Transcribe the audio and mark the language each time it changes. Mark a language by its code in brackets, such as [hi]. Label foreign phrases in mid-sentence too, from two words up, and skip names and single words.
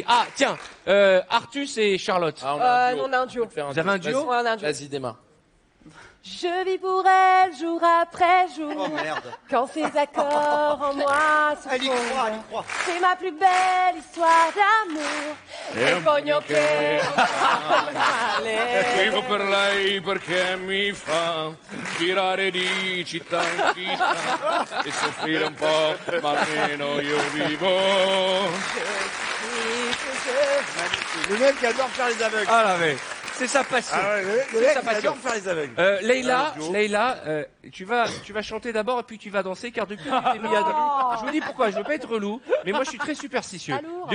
[fr] Ah, tiens, Artus et Charlotte. Ah, on a un duo. on a un duo. Vous avez un duo? Ouais, on a un duo. Vas-y, démarre. Je vis pour elle jour après jour. Oh merde. Quand ces accords en moi se Elle y croit, font. elle y croit. C'est ma plus belle histoire d'amour. [it] E voglio che Scrivo per lei perché mi fa girare di città in città e soffrire un po', ma almeno io vivo. [fr] Le mec qui adore faire les aveugles. Ah là, mais c'est sa passion. Le mec qui adore faire les aveugles. Leïla, tu vas chanter d'abord et puis tu vas danser car depuis que tu t'es mis à... Je vous dis pourquoi, je veux pas être relou, mais moi je suis très superstitieux. Alors